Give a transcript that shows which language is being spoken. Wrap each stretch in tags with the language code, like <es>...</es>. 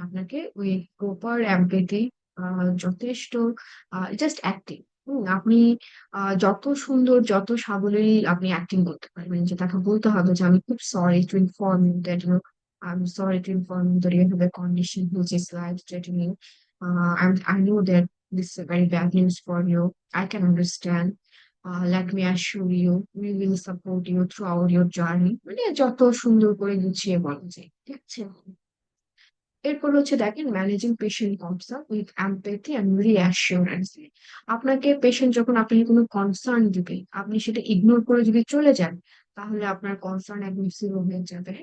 <bn>আপনাকে ওই proper empathy, যথেষ্ট জাস্ট অ্যাক্টিং, আপনি যত সুন্দর যত সাবলীল আপনি অ্যাক্টিং করতে পারবেন, যে তাকে বলতে হবে যে আমি খুব sorry to inform you that you</bn> <en>I'm sorry to inform you that you have a condition which is life-threatening. I know that this is very bad news for you. I can understand. Let me assure you, we will support you throughout your journey.</en> <bn>মানে যত সুন্দর করে গুছিয়ে বলা যায়, ঠিক আছে। এরপর হচ্ছে দেখেন managing patient concern with empathy and রিঅ্যাসিওরেন্স। আপনাকে পেশেন্ট যখন আপনাকে কোনো কনসার্ন দিবে, আপনি সেটা ইগনোর করে যদি চলে যান তাহলে আপনার কনসার্ন একদম জিরো হয়ে যাবে।</bn>